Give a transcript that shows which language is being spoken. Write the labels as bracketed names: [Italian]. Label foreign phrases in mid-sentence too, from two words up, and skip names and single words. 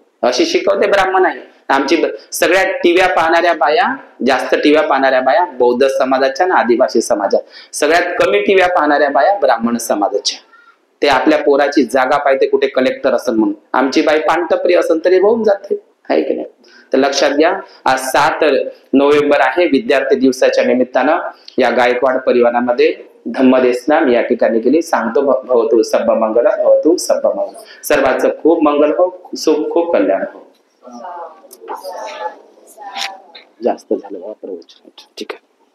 [Marathi] अशी शिकवते ब्राह्मण आहे. आमची सगळ्या टीव्या पाहणाऱ्या बाया, जास्त टीव्या पाहणाऱ्या बाया बौद्ध समाजाच्या आणि आदिवासी समाजात, सगळ्यात कमी टीव्या पाहणाऱ्या बाया ब्राह्मण समाजाच्या. ते आपल्या पोराची जागा पाहिजे कुठे कलेक्टर असेल म्हणून. आमची बाई पानटपरी असेल तरी होऊन जाते, आहे की नाही? तर लक्षात घ्या, आज 7 नोव्हेंबर आहे, विद्यार्थी दिवसाच्या निमित्तानं या गायकवाड परिवारामध्ये धम्मदेशना या ठिकाणी केली. [Pali] सांगतो भवतु सब्ब मंगल, भवतु सब्ब मंगल. [Marathi] सर्वांचं खूप मंगल हो, सुख, खूप कल्याण हो. जास्त झालं प्रवचन, ठीक आहे.